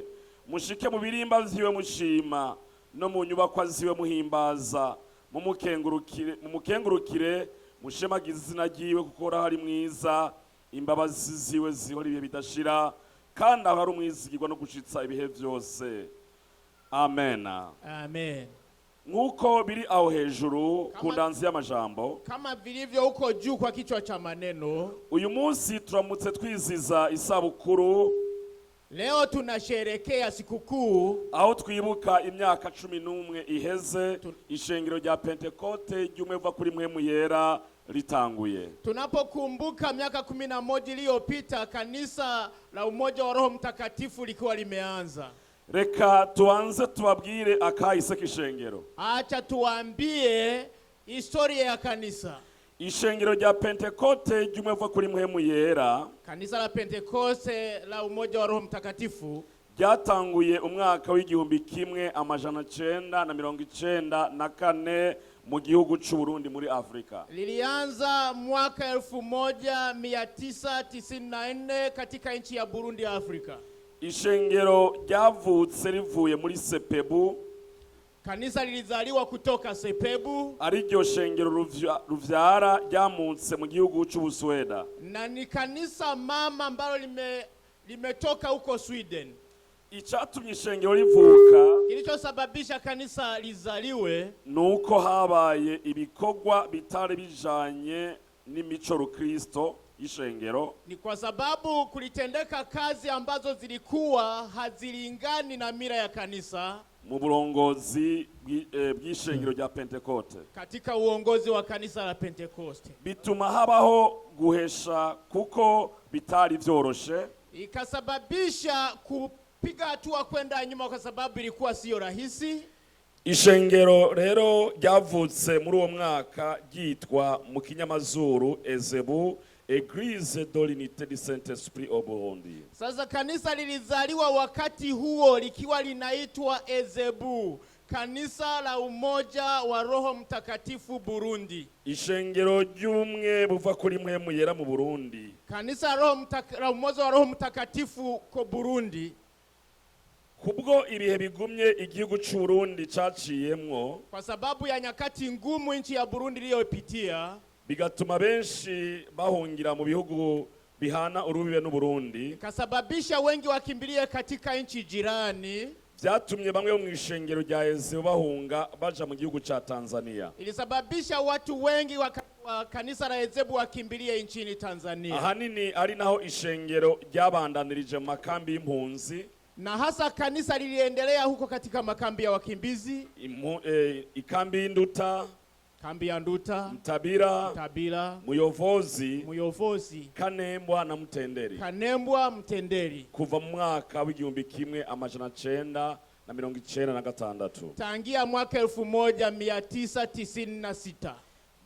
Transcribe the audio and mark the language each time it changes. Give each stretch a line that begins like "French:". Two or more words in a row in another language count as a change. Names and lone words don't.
Rundi: Mushike mu birimba vyiwe mushima, no mu nyubakwa ziwe muhimbaza, mumukengurukire mushemagize izina ryiwe, kuko Uhoraho ari mwiza, imbabazi ziwe zihora ibihe bidashira, kandi aho ari umwizigirwa no gushitsa ibihe vyose. Amen. Amen. Nkuko biri aho hejuru ku ndanzi y'amajambo,
Swahili: kama vilivyo huko juu kwa kichwa cha maneno,
Rundi: uyu munsi turamutse twiziza isabukuru.
Swahili: Leo tunasherekea sikukuu
Rundi: aho twibuka imyaka 11 iheze ishengero rya Pentekote ry'umwe uva kuri mpwemu yera ritanguye.
Swahili: Tunapokumbuka miaka 11 iliyopita kanisa la umoja wa Roho Mtakatifu likiwa limeanza.
Rundi: Reka tuanze tubabwire akahise k'ishengero.
Swahili: Acha tuambie historia ya kanisa.
Rundi: Ishengero rya Pentekote ry'umwe uva kuri mpwemu yera,
Swahili: kanisa la Pentekoste la umoja wa Roho Mtakatifu,
Rundi: ryatanguye umwaka w'1994 mu gihugu cy'u Burundi muri Afrika.
Swahili: Lilianza mwaka 1994 katika nchi ya Burundi ya Afrika.
Rundi: Ishengero ryavutse rivuye muri Sepebu.
Swahili: Kanisa lilizaliwa kutoka Sepebu,
Rundi: ariryo shengero ruvyara ryamutse mu gihugu cy'Ubusweda,
Swahili: na ni kanisa mama ambalo limetoka huko Sweden.
Rundi: Icatumye ishengero rivuka,
Swahili: kilichosababisha kanisa lizaliwe,
Rundi: nuko habaye ibikorwa bitari bijanye n'imico rukristo ishengero.
Swahili: Ni kwa sababu kulitendeka kazi ambazo zilikuwa hazilingani na mira ya kanisa
Rundi: mu burongozi bw'ishengero rya Pentekote,
Swahili: katika uongozi wa kanisa la Pentekoste.
Rundi: Bituma habaho guhesha kuko bitari vyoroshe,
Swahili: ikasababisha kupiga hatua kwenda nyuma kwa sababu ilikuwa sio rahisi.
Rundi: Ishengero rero ryavutse muri uwo mwaka ryitwa mu kinyamazuru Ezebu,
French: Église de l'Unité du Saint-Esprit au Burundi.
Swahili: Sasa kanisa lilizaliwa wakati huo likiwa linaitwa Ezebu, kanisa la umoja wa Roho Mtakatifu Burundi.
Rundi: Ishengero ry'umwe buva kuri mpwemu yera mu Burundi,
Swahili: kanisa la umoja wa Roho Mtakatifu ko Burundi.
Rundi: Kubwo ibihe bigumye igihugu cy'u Burundi caciyemwo,
Swahili: kwa sababu ya nyakati ngumu nchi ya Burundi iliyopitia,
Rundi: bigatuma benshi bahungira mu bihugu bihana urubibe n'u Burundi,
Swahili: kasababisha wengi wakimbilie katika nchi jirani.
Rundi: Vyatumye bamwe bo mw'ishengero rya Ezebu bahunga baja mu gihugu ca Tanzania.
Swahili: Ilisababisha watu wengi wa kanisa la Ezebu wakimbilie nchini Tanzania.
Rundi: Ahanini ari naho ishengero ryabandanirije mu makambi y'impunzi,
Swahili: na hasa kanisa liliendelea huko katika makambi ya wakimbizi,
Rundi: ikambi y'Induta,
Swahili: kambi ya Nduta, Mtabira, Muyovozi, Kanembwa na Mtenderi.
Rundi: Kuva mu mwaka w'1996.
Swahili: Tangia mwaka 1996.